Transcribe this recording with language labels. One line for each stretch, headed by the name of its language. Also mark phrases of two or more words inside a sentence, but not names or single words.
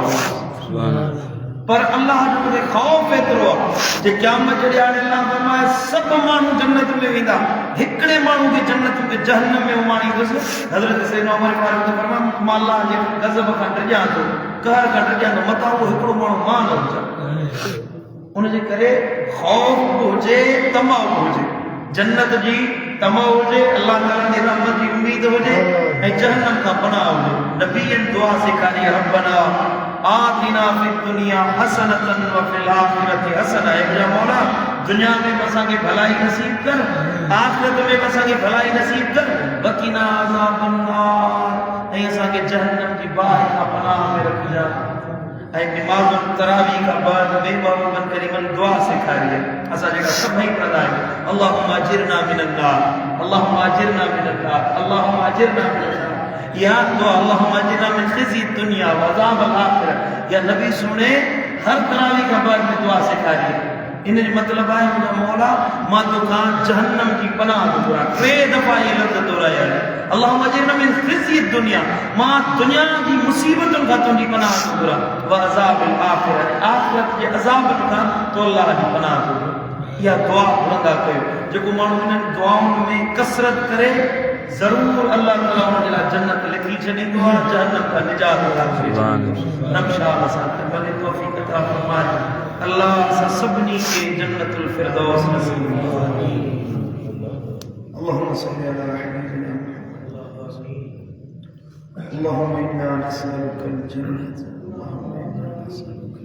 Sindhi: उमर पर अल्लाह जो मुझे ख़ौफ़ एतिरो आहे जे क़यामत जे ॾींहुं अल्लाह फरमाए सभु माण्हू जन्नत में वेंदा हिकिड़े माण्हू खे जन्नत में जहन्नम में उमाणींदुसि हज़रत सैयदना उमर फारूक फरमाया मां अल्लाह जे गज़ब खां ॾिजां थो कहर खां ॾिजां थो मतां उहो हिकिड़ो माण्हू मां न हुजां उन जे करे ख़ौफ़ बि हुजे तमा बि हुजे जन्नत जी तमा हुजे अल्लाह ताला जी रहमत जी उम्मीद हुजे ऐं जहन्नम खां पनाह हुजे नबीअनि दुआ सेखारी
Arabic: ربنا آتنا في الدنيا حسنة وفي الآخرة حسنة
Sindhi: या मौला दुनिया में असांखे भलाई नसीब कर आखिरत में असांखे भलाई नसीब कर
Arabic: وقنا عذاب النار
Sindhi: ऐं असांखे जहन्नम जी बाहि खां पनाह में रखिजा ऐं निमाज़ तरावी खां बाद में महबूबन करीमन दुआ सेखारी आहे असां जेका सभई पढ़ंदा आहियूं
Arabic: اللهم أجرنا من النار اللهم أجرنا من النار اللهم أجرنا من النار
Sindhi: या दुआ
Arabic: اللهم أجرنا من خزي الدنيا و عذاب الآخرة
Sindhi: या नबी सुने हर तरावी खां बाद में दुआ सेखारी आहे इन जो मतलब है मुझे मौला मां तो खां जहन्नम की पनाह घुरा टे दफ़ा
Urdu: یہ لفظ دہرایا ہے
Arabic: اللهم أجرنا من خزي الدنيا
Sindhi: मां दुनिया की मुसीबतुन खां तुंहिंजी पनाह घुरा
Arabic: وعذاب الآخرة
Sindhi: आखिरत के अज़ाब खां तो अल्लाह की पनाह घुरा या दुआ घुरंदा कयो जेको माण्हू इन्हनि दुआउनि में कसरत करे जरूर अल्लाह ताला उन जे लाइ जन्नत लिखी छॾींदो आहे जहन्नम खां निजात अता फरमाईंदो रमशाल असां खे भले तौफ़ीक़ अता फरमाए अल्लाह असां सभिनी खे जन्नतुल फिरदौस नसीब फरमाए
Arabic: اللهم صل على حبيبنا محمد اللهم إنا نسألك الجنة اللهم إنا نسألك